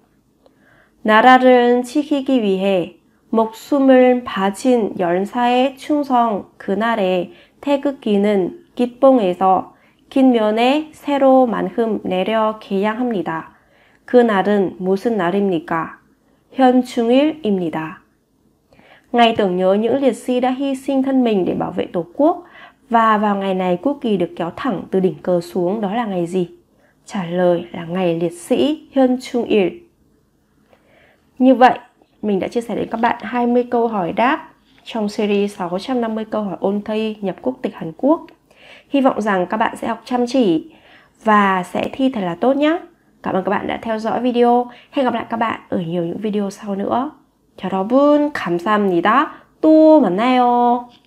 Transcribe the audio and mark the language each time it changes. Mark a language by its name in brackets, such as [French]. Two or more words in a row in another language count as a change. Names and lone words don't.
[Korean] 나라를 지키기 위해 목숨을 바친 열사의 충성 그날의 태극기는 깃봉에서 긴 면에 세로만큼 내려 개양합니다. 그날은 무슨 날입니까? 현충일입니다. [Vietnamese] Ngày tưởng nhớ những liệt sĩ đã hy sinh thân mình để bảo vệ Tổ quốc, và vào ngày này quốc kỳ được kéo thẳng từ đỉnh cờ xuống, đó là ngày gì? Trả lời là ngày liệt sĩ 현충일. Như vậy, mình đã chia sẻ đến các bạn 20 câu hỏi đáp trong series 650 câu hỏi ôn thi nhập quốc tịch Hàn Quốc. Hy vọng rằng các bạn sẽ học chăm chỉ và sẽ thi thật là tốt nhé. Cảm ơn các bạn đã theo dõi video. Hẹn gặp lại các bạn ở nhiều những video sau nữa. [Korean] 여러분 감사합니다. 또 만나요.